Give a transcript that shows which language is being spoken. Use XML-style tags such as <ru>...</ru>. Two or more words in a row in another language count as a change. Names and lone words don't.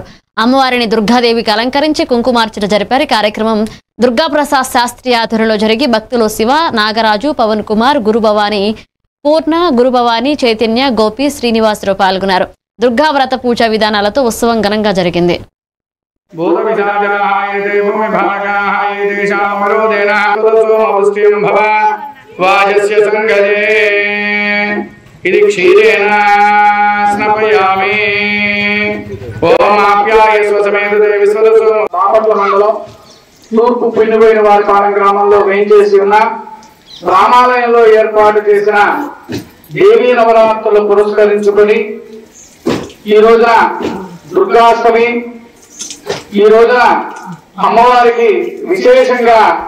<te>అమ్మవారిని దుర్గాదేవికి అలంకరించి కుంకుమార్చన జరిపారు. కార్యక్రమం దుర్గాప్రసాద్ శాస్త్రి ఆధ్వర్యంలో జరిగి భక్తులు శివ, నాగరాజు, పవన్ కుమార్, గురుభవాని, పూర్ణ, గురుభవాని, చైతన్య, గోపి, శ్రీనివాసరావు పాల్గొన్నారు. దుర్గా వ్రత పూజా విధానాలతో ఉత్సవం ఘనంగా జరిగింది.</te> <sa>वाजस्य संगदे इति क्षीरेण स्नपयामि ओम आप्याय स्वसमेत विश्वदसो.</sa> <te>బాపట్ల మండలం తూర్పు పిన్నిపోయిన వారిపాలెం గ్రామంలో వేయించేసి ఉన్న రామాలయంలో ఏర్పాటు చేసిన దేవీ నవరాత్రులు పురస్కరించుకొని ఈ రోజున దుర్గాష్టమి, ఈ రోజున అమ్మవారికి విశేషంగా</te>